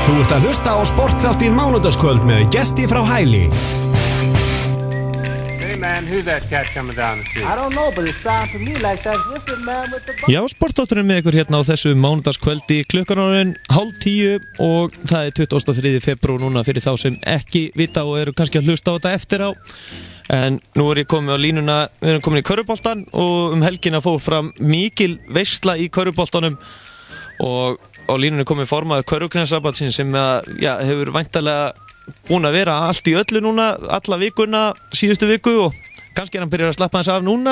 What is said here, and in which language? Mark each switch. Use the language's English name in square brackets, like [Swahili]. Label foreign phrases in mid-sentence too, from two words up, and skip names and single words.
[Icelandic] ert að hlusta á sportþáttinn Mánudagskvöld með gesti frá Hæli. [English] Hey man, who's that cat coming down the street? I don't know, but it sounds to me like that's just a man with the... [Icelandic] Já, sportþátturinn með ykkur hérna á þessu mánudagskvöldi, klukkan orðin 9:30 og það er 23. febrúar núna fyrir þá sem ekki vita og eru kannski að hlusta á þetta eftir á. En nú er ég komið á línuna, við erum komin í körfuboltan og helgina fór fram mikil veisla í körfuboltanum og á línunni komið formaður Körfuknattleikssambandsins sem hefur væntanlega búin að vera allt í öllu núna alla vikuna, síðustu viku og kannski er hann byrjar að slappa hans af núna.